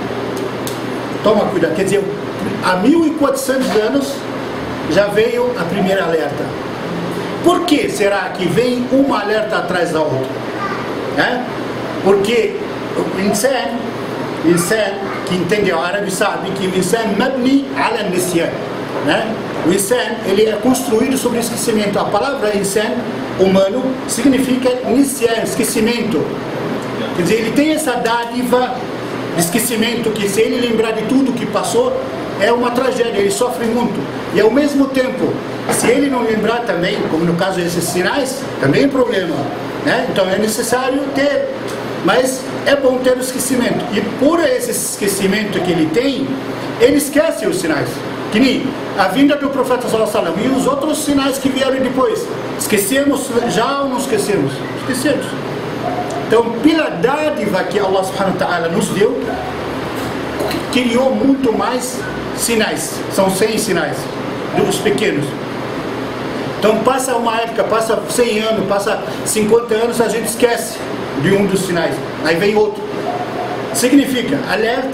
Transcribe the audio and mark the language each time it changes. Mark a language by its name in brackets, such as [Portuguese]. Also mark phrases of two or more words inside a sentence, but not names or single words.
[Portuguese] Toma cuidado, quer dizer, há 1400 anos já veio a primeira alerta. Por que será que vem uma alerta atrás da outra? Né? Porque o insan, que entende o árabe, sabe que o [Arabic] إنسان مبني على نسيان, [Portuguese] né? O insan, ele é construído sobre esquecimento. A palavra insan, humano, significa nisyan, esquecimento. Quer dizer, ele tem essa dádiva de esquecimento, que se ele lembrar de tudo que passou, é uma tragédia, ele sofre muito. E ao mesmo tempo, se ele não lembrar também, como no caso desses sinais, também é problema, né? Então é necessário ter, mas é bom ter o esquecimento. E por esse esquecimento que ele tem, ele esquece os sinais. Que nem a vinda do profeta [Arabic] صلى الله عليه وسلم [Portuguese] e os outros sinais que vieram depois. Esquecemos já ou não esquecemos? Esquecemos. Então, pela dádiva que [Arabic] الله سبحانه وتعالى [Portuguese] nos deu, criou muito mais sinais. São 100 sinais, dos pequenos. Então passa uma época, passa 100 anos, passa 50 anos, a gente esquece de um dos sinais. Aí vem outro. Significa alerta.